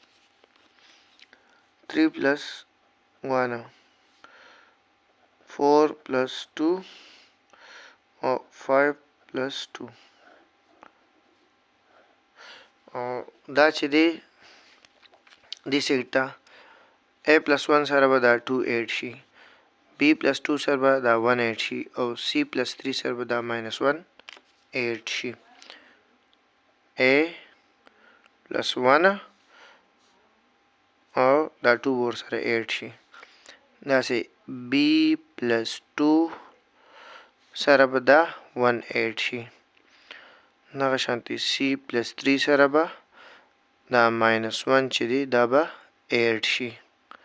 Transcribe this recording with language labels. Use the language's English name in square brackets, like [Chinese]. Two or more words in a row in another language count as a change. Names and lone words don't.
[Pashto] 3 plus 1 4 plus 2 او 5 plus 2 او دا چې دی دې سیټ ته [English] A plus 1 [Pashto] سره به دا 2 ایډ شي. [English] B plus 2 [Pashto] سره به دا 1 ایډ شي او [English] C plus 3 [Pashto] سره به دا -1 ایډ شي. [English] A plus 1 [Pashto] او دا 2 ور سره ایډ شي. داسې [English] B plus 2 [Pashto] سره به دا 1 ایډ شي. دغه شانتي [English] C plus 3 [Pashto] سره به دا -1 چې دی دا به ایډ شي.